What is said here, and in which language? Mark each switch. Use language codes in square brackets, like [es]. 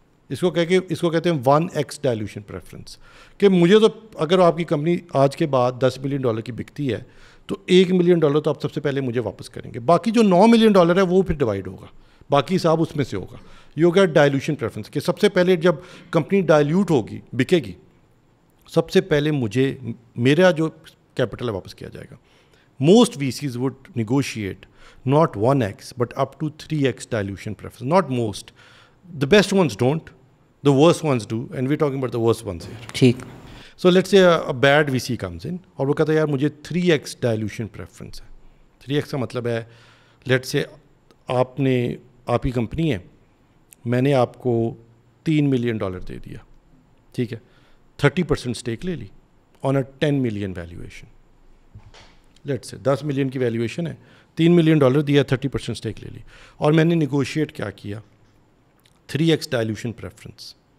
[ur] اس کو کہتے ہیں 1x ڈائلیوشن پریفرنس, کہ مجھے تو اگر آپ کی کمپنی آج کے بعد $10 ملین کی بکتی ہے تو $1 ملین تو آپ سب سے پہلے مجھے واپس کریں گے. باقی جو $9 ملین ہے وہ پھر ڈیوائڈ ہوگا, باقی حساب اس میں سے ہوگا. یہ ہوگا ڈائلیوشن پریفرنس, کہ سب سے پہلے جب کمپنی ڈائلیوٹ ہوگی, بکے گی, سب سے پہلے مجھے میرا جو کیپٹل ہے واپس کیا جائے گا. [en] Most VCs would negotiate not 1x but up to 3x dilution preference. Not most. The best ones don't. The worst ones do. And we're talking about the worst ones here. [ur] ٹھیک. [en] So let's say a bad VC comes in [ur] اور وہ کہتا ہے یار مجھے [en] 3x dilution preference ہے. [ur] 3x کا مطلب ہے [en] let's say [ur] آپ کی کمپنی ہے, میں نے آپ کو $3 ملین دے دیا, ٹھیک ہے, 30% اسٹیک لے لی آن اے 10 million valuation. [en] let's say [ur] 10 million کی ویلیویشن ہے, $3 ملین دیا, 30% اسٹیک لے لی, اور میں نے نیگوشیٹ کیا 3x ڈائلیوشن پریفرنس.